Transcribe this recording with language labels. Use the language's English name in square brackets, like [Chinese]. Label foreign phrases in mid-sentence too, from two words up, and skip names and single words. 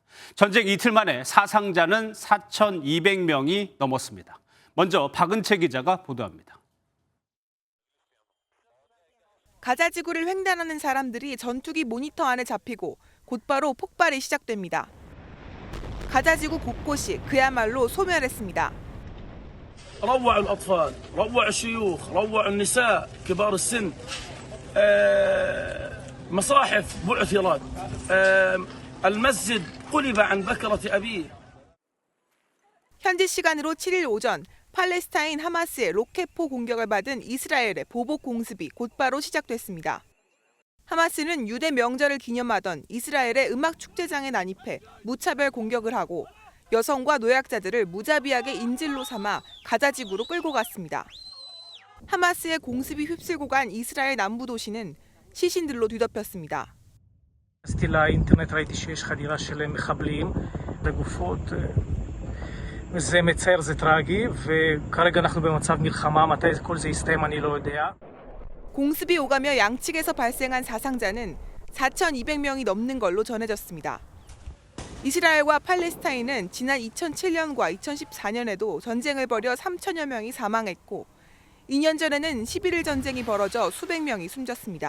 [Korean] 전쟁 이틀 만에 사상자는 4,200명이 넘었습니다. 먼저 박은채 기자가 보도합니다. 가자 지구를 횡단하는 사람들이 전투기 모니터 안에 잡히고 곧바로 폭발이 시작됩니다. 가자 지구 곳곳이 그야말로 소멸했습니다. [Arabic] روع الأطفال، روع الشيوخ، روع النساء، كبار السن، مصاحف بعثرت، المسجد قلب عن بكرة أبيه. [Korean] 현지 시간으로 7일 오전 팔레스타인 하마스의 로켓포 공격을 받은 이스라엘의 보복 공습이 곧바로 시작됐습니다. 하마스는 유대 명절을 기념하던 이스라엘의 음악 축제장에 난입해 무차별 공격을 하고 여성과 노약자들을 무자비하게 인질로 삼아 가자 지구로 끌고 갔습니다. 하마스의 공습이 휩쓸고 간 이스라엘 남부 도시는 시신들로 뒤덮였습니다. [Hebrew] לאינטרנט ראיתי שיש חדירה של מחבלים לגופות. זה מצער, זה טרגי, וכרגע אנחנו במצב מלחמה, מתי כל זה יסתיים אני לא יודע. [Korean] 공습이 오가며 양측에서 발생한 사상자는 4,200명이 넘는 걸로 전해졌습니다. 이스라엘과 팔레스타인은 지난 2007년과 2014년에도 전쟁을 벌여 3천여 명이 사망했고 2년 전에는 11일 전쟁이 벌어져 수백 명이 숨졌습니다.